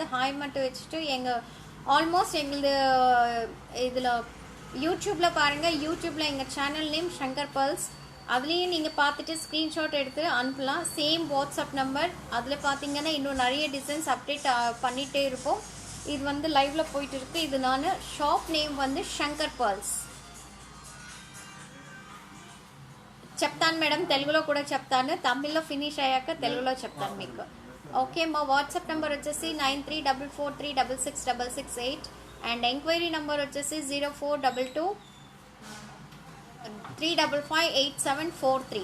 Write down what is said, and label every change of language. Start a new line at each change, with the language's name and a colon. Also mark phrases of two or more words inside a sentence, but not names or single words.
Tamil: ஹாய் மட்டும் வச்சுட்டு ஆல்மோஸ்ட் எங்களது இதில் யூடியூப்பில் பாருங்கள். யூடியூப்பில் எங்கள்
English: channel name
Tamil: சங்கர் பல்ஸ். அதுலேயும் நீங்கள் பார்த்துட்டு ஸ்க்ரீன்ஷாட் எடுத்து அனுப்பலாம்.
English: same WhatsApp number.
Tamil: அதில் பார்த்தீங்கன்னா இன்னும் நிறைய
English: designs update
Tamil: பண்ணிகிட்டே இருப்போம். இது வந்து லைவ்ல போயிட்டு இருக்கு. இது நான்
English: shop name
Tamil: வந்து శంకర్ పర్ల్స్.
Telugu: చెప్తాను మేడం, తెలుగులో కూడా చెప్తాను. తమిళ్లో ఫినిష్ అయ్యాక తెలుగులో చెప్తాను మీకు. ఓకే, మా
English: WhatsApp number
Telugu: వచ్చేసి 9344366668
English: and enquiry number
Telugu: వచ్చేసి 0422355873.